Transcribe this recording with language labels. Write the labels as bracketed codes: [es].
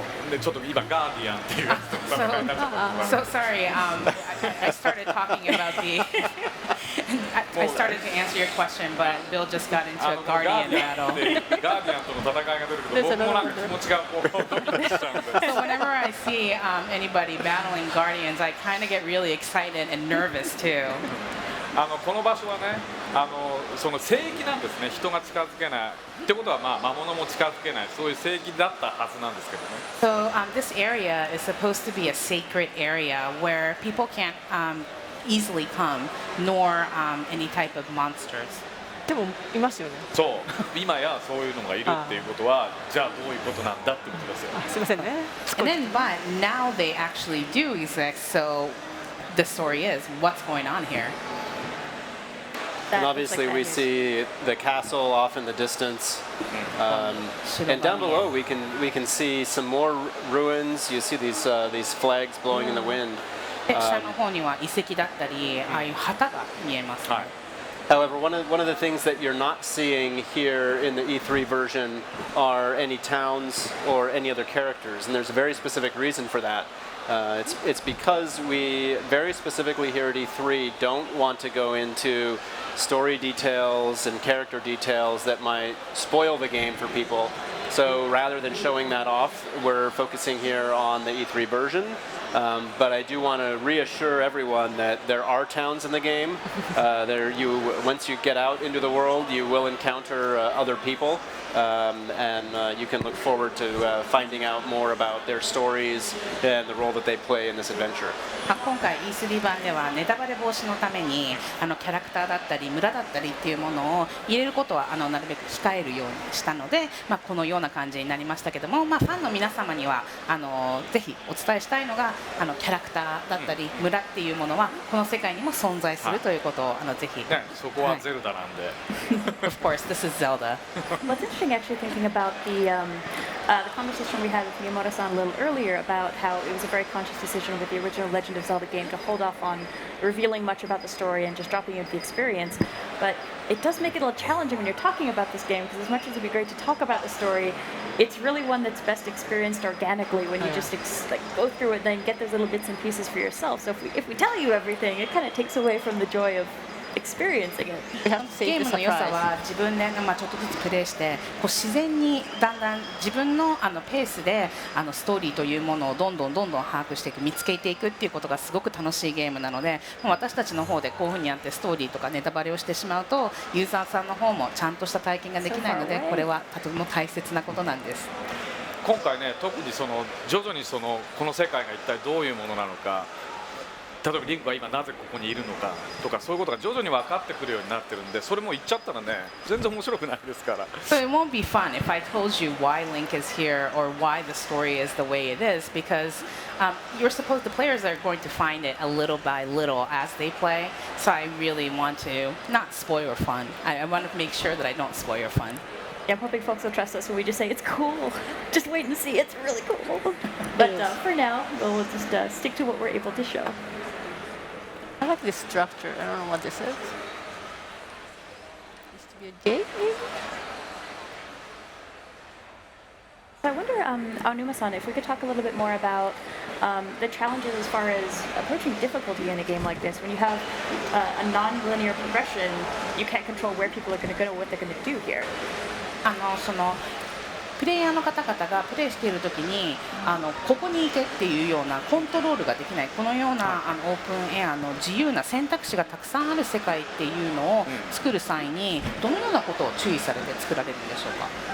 [ja] でちょっと今ガーディアンっていうやつと戦いになっちゃった。 [en] So sorry, I started talking about the. I started to answer your question, but Bill just got into a Guardian battle. [ja] ガーディアンとの戦いが出るけど、僕もなんか気持ちがこうドキドキしちゃうんで。 [en] So whenever I see anybody battling Guardians, I kind of get really excited and nervous too. [ja] この場所はね、その聖域なんですね。人が近づけない。ってことはまあ魔物も近づけない。そういう聖域だったはずなんですけどね。 [en] So this area is supposed to be a sacred area where people can't easily come, nor any type of monsters. [ja] でもいますよね。そう今やそういうのがいるっていうことはじゃあどういうことなんだってことですよ。すみませんね。 [en] And then, but now they actually do exist. So the story is what's going on here. That And looks obviously, like we that is- see the castle off in the distance, and down below we can see some more ruins. You see these flags blowing in the wind. [ja] で下の方には遺跡だったり、ああいう旗が見えますね。はい [en] However, one of the things that you're not seeing here in the E3 version are any towns or any other characters, and there's a very specific reason for that. It's because we very specifically here at E3 don't want to go into story details and character details that might spoil the game for people. So rather than showing that off, we're focusing here on the E3 version. But I do want to reassure everyone that there are towns in the game. Once you get out into the world, you will encounter other people, and you can look forward to finding out more about their stories and the role that they play in this adventure. [ja] 今回 E3 版ではネタバレ防止のためにキャラクターだったり村だったりっていうものを入れることはなるべく控えるようにしたので、このような感じになりましたけども、ファンの皆様にはぜひお伝えしたいのがキャラクターだったり村っていうものはこの世界にも存在するということをぜひ、ね、そこはゼルダなんで、 [en] Of course, this is Zelda. What's interesting, actually, thinking about the conversation we had with Miyamoto-san a little earlier about how it was a very conscious decision with the original Legend of Zelda game to hold off on revealing much about the story and just dropping you into the experience. But it does make it a little challenging when you're talking about this game, because as much as it'd be great to talk about the story, it's really one that's best experienced organically when you just go through it and then get those little bits and pieces for yourself. So if we tell you everything, it kind of takes away from the joy of experiencing it. We have to [ja] ゲ [en] save [ja] ームの良さ [en] surprise. [ja] は自分で、ちょっとずつプレイして自然にだんだん自分のペースでストーリーというものをどんどん把握していく見つけていくっていうことがすごく楽しいゲームなので、もう私たちの方でこういうふうにやってストーリーとかネタバレをしてしまうとユーザーさんの方もちゃんとした体験ができないので、これはとても大切なことなんです。今回ね特に徐々にこの世界が一体どういうものなのか、例えばリンクが今なぜここにいるのかとかそういうことが徐々に分かってくるようになってるんで、それも言っちゃったらね全然面白くないですから。 [en] So it won't be fun if I told you why Link is here or why the story is the way it is, because the players are going to find it a little by little as they play. So I really want to not spoil your fun. I want to make sure that I don't spoil your fun. Yeah, I'm hoping folks will trust us when we just say it's cool. Just wait and see, it's really cool. But for now, we'll just stick to what we're able to show. I like this structure. I don't know what this is. Used to be a gate, maybe? So I wonder, Aonuma-san, if we could talk a little bit more about the challenges as far as approaching difficulty in a game like this. When you have a non-linear progression, you can't control where people are going to go or what they're going to do here. [ja] プレイヤーの方々がプレイしているときにここに行けっていうようなコントロールができない、このようなオープンエアの自由な選択肢がたくさんある世界っていうのを作る際にどのようなことを注意されて作られるんでしょうか。